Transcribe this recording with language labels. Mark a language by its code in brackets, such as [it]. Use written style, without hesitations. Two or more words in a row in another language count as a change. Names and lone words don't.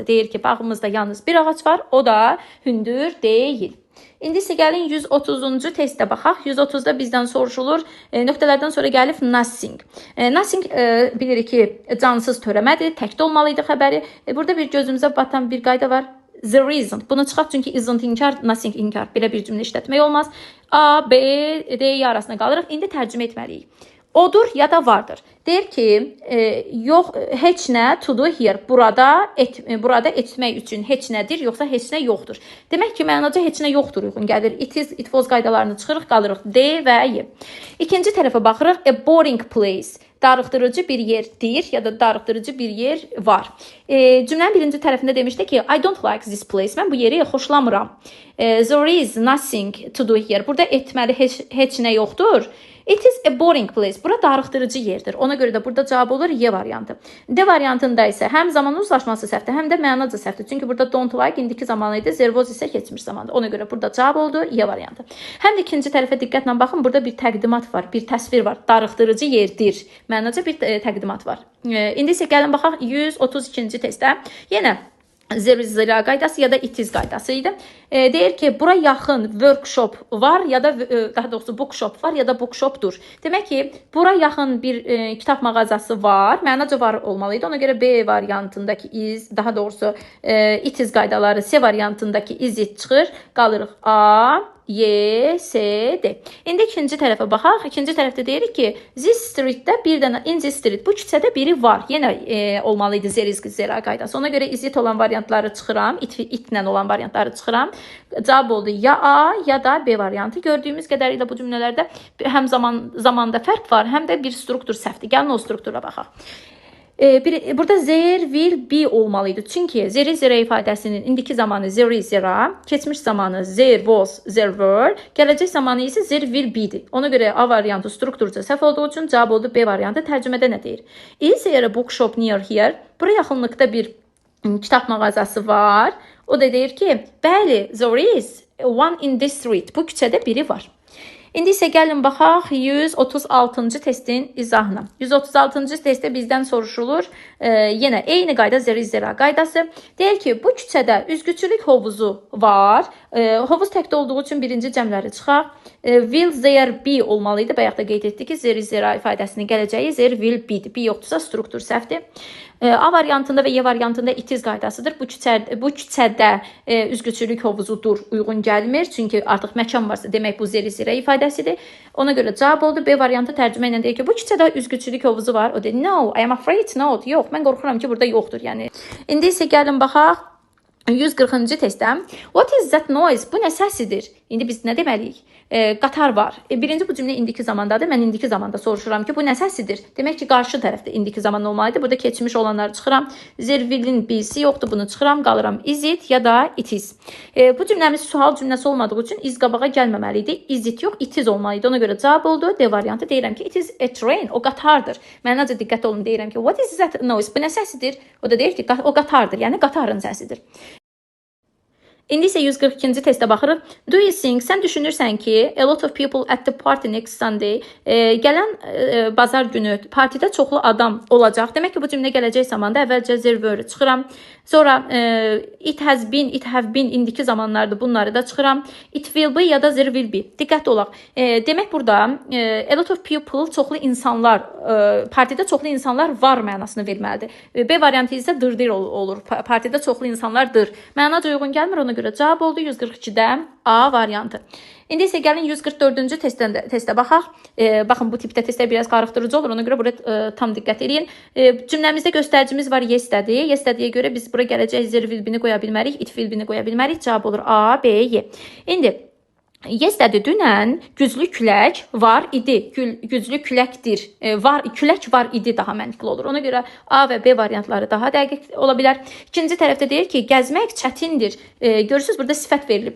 [az] Deyir ki, bağımızda yalnız bir ağac var, o da hündür deyil. İndi isə gəlin 130-cu testə baxaq. 130-da bizdən soruşulur. Nöqtələrdən sonra gəlib nothing. Nothing bilirik ki, cansız törəmədir, təkdə olmalıydı xəbəri. Burada bir gözümüzə batan bir qayda var. [en] The reason. [az] Bunu çıxaq çünki isn't inkar, nothing inkar. Belə bir cümlə işlətmək olmaz. A, B, D arasında qalırıq. İndi tərcümə etməliyik. Odur ya da vardır. Deyir ki, yox, heç nə [en] to do here. [az] Burada etmək üçün heç nədir, yoxsa heç nə yoxdur. Demək ki, mənaca heç nə yoxdur uyğun gəlir. [en] It is, it was [az] qaydalarını çıxırıq, qalırıq D və Y. İkinci tərəfə baxırıq. [en] A boring place. [az] Darıxdırıcı bir yerdir ya da darıxdırıcı bir yer var. Cümlənin birinci tərəfində demişdi ki, [en] I don't like this place. [az] Mən bu yeri xoşlamıram. [en] There is nothing to do here. [az] Burada etməli heç nə yoxdur. [en] It is a boring place. [az] Bura darıxdırıcı yerdir. Ona görə də burada cavab olur Y variantı. D variantında isə həm zaman uzlaşması səhvdir, həm də mənaca səhvdir. Çünki burada [en] don't like [az] indiki zamanı idi, [en] there was [az] isə keçmiş zamandır. Ona görə burada cavab oldu Y variantı. Həm də ikinci tərəfə diqqətlə baxın. Burada bir təqdimat var, bir təsvir var. Darıxdırıcı yerdir. Mənaca bir təqdimat var. İndi isə gəlin baxaq 132-ci testə. Yenə [en] there is [az] zira qaydası ya da [en] it is [az] qaydası idi. Deyir ki, bura yaxın workshop var ya da daha doğrusu bookshop var ya da bookshopdur. Demək ki, bura yaxın bir kitab mağazası var. Mənaca var olmalıydı. Ona görə B variantındakı is, daha doğrusu [en] it is [az] qaydaları C variantındakı [en] is it [az] çıxır. Qalırıq A, Y, S, D. İndi ikinci tərəfə baxaq. İkinci tərəfdə deyirik ki, [en] this streetdə [az] bir dənə, [en] in this street, [az] bu küçədə biri var. Yenə olmalıydı zera qaydası. Ona görə [en] is it [az] olan variantları çıxıram. Itlə olan variantları çıxıram. Cavab oldu ya A ya da B variantı. Gördüyümüz qədərilə bu cümlələrdə həm zamanda fərq var, həm də bir struktur səhvdir. Gəlin o struktura baxaq. [en] Burada there will be [az] olmalıydı. Çünki [en] there is zera [az] ifadəsinin indiki zamanı [en] there is zera, [az] keçmiş zamanı [en] there was, there were, [az] gələcək zamanı isə [en] there will be-dir. [az] Ona görə A variantı strukturca səhv olduğu üçün cavab oldu B variantı. Tərcümədə nə deyir? [en] Is there a bookshop near here? [az] Bura yaxınlıqda bir kitab mağazası var. O da deyir ki, bəli, [en] there is one in this street. [az] Bu küçədə biri var. İndi isə gəlin baxaq 136-cı testin izahına. 136-cı testdə bizdən soruşulur. Yenə eyni qayda [en] there is zera [az] qaydası. Deyir ki, bu küçədə üzgüçülük hovuzu var. Hovuz təkdə olduğu üçün birinci cəmləri çıxaq. [en] Will there be [az] olmalıydı. Bayaq da qeyd etdik ki, [en] there is zera [az] ifadəsinin gələcəyi [en] there will be-dir. [az] Be yoxdursa struktur səhvdir. A variantında və Y variantında [en] it is [az] qaydasıdır. Bu küçədə üzgüçülük hovuzudur, uyğun gəlmir. Çünki artıq məkan varsa demək bu [en] there is zera [az] ifadəsidir. Ona görə cavab oldu. B variantı tərcümə ilə deyir ki, bu küçədə üzgüçülük hovuzu var. O deyir, [en] no, I am afraid not. [az] Yox, mən qorxuram ki, burada yoxdur. Yəni, indi isə gəlin baxaq 140-cı testdə. [en] What is that noise? [az] Bu nə səsidir? İndi biz nə deməliyik? Qatar var. Birinci bu cümlə indiki zamandadır. Mən indiki zamanda soruşuram ki, bu nə səsidir? Demək ki, qarşı tərəfdə indiki zaman olmalıydı. Burada keçmiş olanları çıxıram. [en] There will-in [az] B'si yoxdur. Bunu çıxıram. Qalıram [en] is it [az] ya da [en] it is. [az] Bu cümləmiz sual cümləsi olmadığı üçün is qabağa gəlməməliydi. [en] Is it yox, it is olmalıydı. [az] Ona görə cavab oldu. D variantı. Deyirəm ki, [en] it is a train. [az] O qatardır. Mənaca diqqət olun. Deyirəm ki, [en] what is that noise? [az] Bu nə səsidir? O da deyir ki, o qatardır. Yəni qatarın səsidir. İndi isə 142-ci testə baxırıq. [en] Do you think, [az] sən düşünürsən ki, [en] a lot of people at the party next Sunday, [az] gələn bazar günü partidə çoxlu adam olacaq. Demək ki, bu cümlə gələcək zamanda əvvəlcə [en] there were [az] çıxıram. [en] Sonra it has been, it have been [az] indiki zamanlardır. Bunları da çıxıram. [en] It will be [az] ya da [en] there will be. [az] Diqqətli olaq. Demək burada [en] a lot of people, [az] çoxlu insanlar, partidə çoxlu insanlar var mənasını verməlidir. B variantı isə dırdır olur. Partidə çoxlu insanlardır. Mənaca uyğun gəlmir, ona görə cavab oldu 142-də A variantı. İndi isə gəlin 144-cü testə baxaq. Baxın, bu tipdə testlər biraz qarışdırıcı olur. Ona görə buraya tam diqqət edin. Cümləmizdə göstəricimiz var yesterday. Yesterday'yə görə biz bura gələcək [en] there will be-ni [az] qoya bilmərik, [en] it will be-ni [az] qoya bilmərik. Cavab olur A, B, Y. İndi Yesterday dünən güclü külək var idi. Güclü küləkdir. Külək var idi daha məntiqli olur. Ona görə A və B variantları daha dəqiq ola bilər. İkinci tərəfdə deyir ki, gəzmək çətindir. Görürsüz burada sifət verilib.